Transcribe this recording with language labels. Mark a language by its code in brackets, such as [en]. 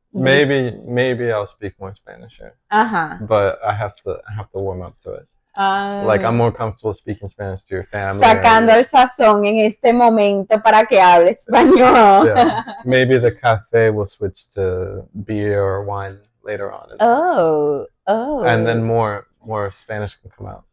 [en] Maybe I'll speak more Spanish here. Ajá. But I have to warm up to it. Like I'm more comfortable speaking Spanish to your family. [es] Sacando el sazón en este momento para que hable español. [en] Yeah. Maybe the cafe will switch to beer or wine later on. Oh. And then more Spanish can come out.